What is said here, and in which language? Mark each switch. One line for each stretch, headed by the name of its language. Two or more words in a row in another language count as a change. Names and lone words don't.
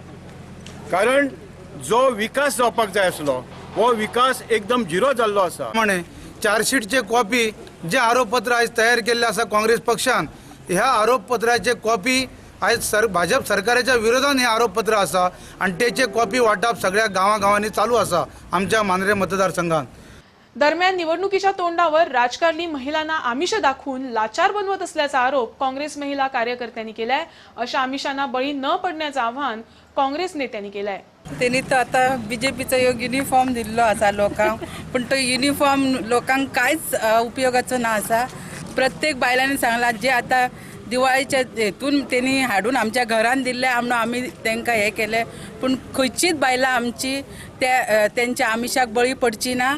Konkani: कारण जो विकास जावपाक जाय आसलो हो विकास एकदम झिरो जाल्लो आसा। म्हणे चार्जशीटचे कॉपी जे आरोपपत्र आज तयार केल्ले आसा काँग्रेस पक्षान ह्या आरोपपत्राचे कॉपी आज भाजप सरकाराच्या विरोधात हे आरोपपत्र आसा आणि त्याचे कॉपी वाटप सगळ्या गावागावांनी चालू आसा आमच्या मांद्रे मतदारसंघात।
Marathi: दरम्यान निवडणुकीच्या तोंडावर राजकारणी महिलांना आमिष दाखवून लाचार बनवत असल्याचा आरोप काँग्रेस महिला कार्यकर्त्यांनी केलाय। अशा आमिषांना बळी न पडण्याचं आवाहन काँग्रेस नेत्यांनी केलंय।
Konkani: त्यांनी तर आता बीजेपीचा युनिफॉर्म दिल्लो आसा लोकांक पण तो युनिफॉर्म लोकांक कांयच उपयोगाचो ना आसा। प्रत्येक बायलांनी सांगला जे आता दिवाळीच्या हेतून त्यांनी हाडून आमच्या घरान दिल्ले म्हणून आमी तांकां हे केले पण खंयचीच बायलां आमची त्यांच्या आमिषाक बळी पडची ना।